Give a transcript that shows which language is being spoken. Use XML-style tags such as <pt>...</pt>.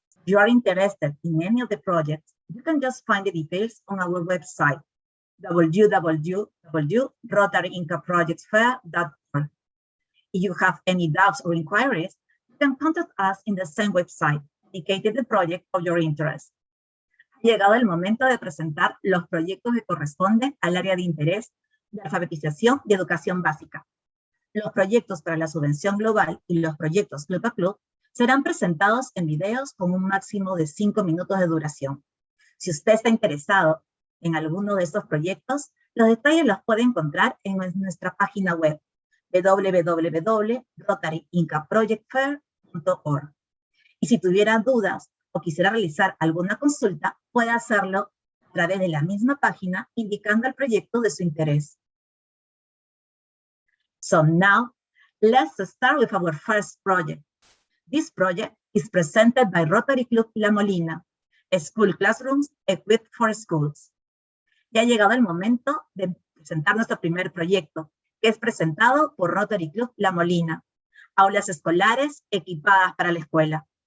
<en>If you are interested in any of the projects, you can just find the details on our website, www.rotaryinkaprojectsfair.org. If you have any doubts or inquiries, you can contact us in the same website, indicating the project of your interest.</en> <es>Ha llegado el momento de presentar los proyectos que corresponden al área de interés de alfabetización y educación básica. Los proyectos para la subvención global y los proyectos Club a Club serán presentados en videos con un máximo de 5 minutos de duración. Si usted está interesado en alguno de estos proyectos, los detalles los puede encontrar en nuestra página web www.rotaryinkaprojectfair.org. Y si tuviera dudas o quisiera realizar alguna consulta, puede hacerlo a través de la misma página indicando el proyecto de su interés.</es> <en>So now, let's start with our first project. This project is presented by Rotary Club La Molina, School Classrooms Equipped for Schools.</en> <es>Ya ha llegado el momento de presentar nuestro primer proyecto, que es presentado por Rotary Club La Molina, aulas escolares equipadas para la escuela.</es>